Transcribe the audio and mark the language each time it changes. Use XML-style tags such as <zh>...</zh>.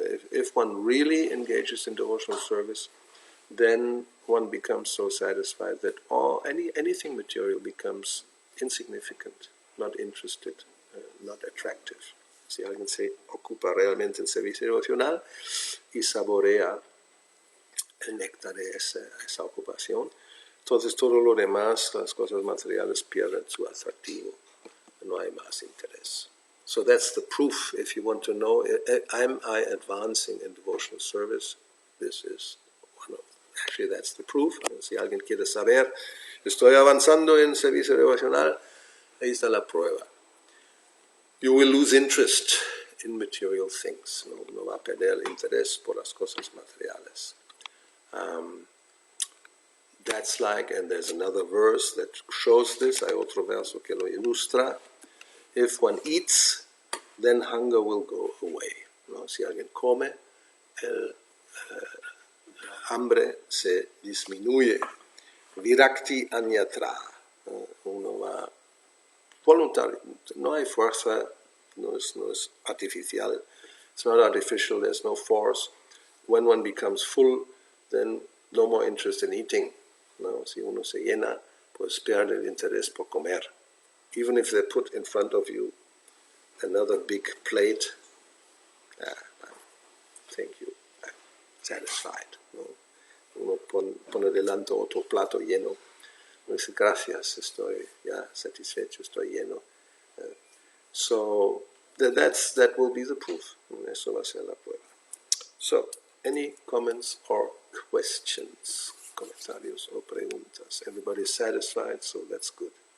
<en>If one really engages in devotional service, then one becomes so satisfied that anything material becomes insignificant, not interested, not attractive.</en> <es>Si alguien se ocupa realmente en servicio devocional y saborea el néctar de esa ocupación, entonces todo lo demás, las cosas materiales, pierden su atractivo. No hay más interés.</es> <en>So that's the proof. If you want to know, am I advancing in devotional service? This is one of, actually that's the proof.</en> <es>Si alguien quiere saber, estoy avanzando en servicio devocional, ahí está la prueba.</es> <en>You will lose interest in material things.</en> <es>No va a perder el interés por las cosas materiales.</es> <en>That's like, and there's another verse that shows this,</en> <es>hay otro verso que lo ilustra.</es> <en>If one eats, then hunger will go away.</en> <es>¿No? Si alguien come, el hambre se disminuye.</es> <sa>Virakti anyatra.</sa> <es>Uno va voluntario. No hay fuerza, no es artificial.</es> <en>It's not artificial, there's no force.</en> <es>When one becomes full,</es> <en>then no more interest in eating.</en> <es>No, si uno se llena, pues pierde el interés por comer.</es> <en>Even if they put in front of you another big plate, thank you, I'm satisfied.</en> <es>No? Uno pone delante otro plato lleno, uno dice gracias, estoy ya satisfecho, estoy lleno.</es> <en>So that will be the proof.</en> <es>Eso va a ser la prueba.</es> <en>So, any comments or questions?</en> <es>Comentarios o preguntas.</es> <en>Everybody's satisfied, so that's good.</en>